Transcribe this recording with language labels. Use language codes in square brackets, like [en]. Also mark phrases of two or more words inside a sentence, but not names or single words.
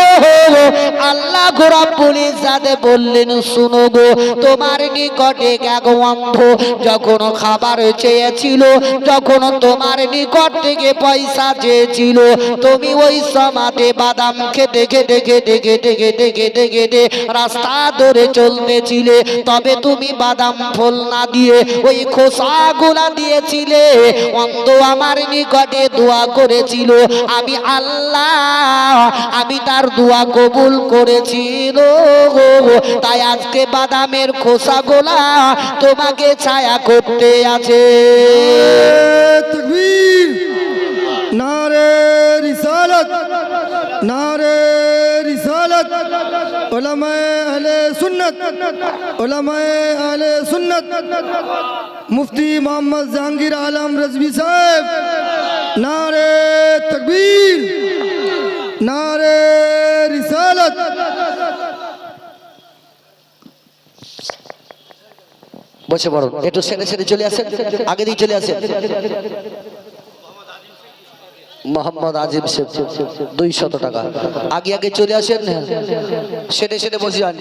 [bn] আল্লাহ গোরা পুলিশ যাতে বললেন, শুনো গো, তোমার নিকটে এক অন্ধ যখন খাবার চেয়েছিল, যখন তোমার নিকট থেকে পয়সা চেয়েছিল, তুমি ওই সমাজে বাদাম খেতে খেতে খেতে খেতে খেতে খেতে খেতে রাস্তা ধরে চলতেছিলে, তবে তুমি বাদাম ফল না দিয়ে ওই খোসাগুলা দিয়েছিলে। অন্ধ আমার নিকটে দোয়া করেছিল, আমি আল্লাহ আমি তার দোয়া কবুল করেছিল, তাই আজকে বাদামের খোসাগুলা তোমাকে ছায়া করতে আছে। [ur] تکبیر، نعرۂ رسالت، نعرۂ رسالت, علمائے اہل سنت، علمائے اہل سنت, مفتی محمد جہانگیر عالم رضوی صاحب، نعرۂ تکبیر، نعرۂ رسالت. [bn] বসে পড়ুন, একটু সেরে সেরে চলে আসেন, আগে দিয়ে চলে আসেন। মোহাম্মদ আজিম শেখ 200 টাকা, আগে আগে চলে আসেন, সেরে সেরে বসে যান।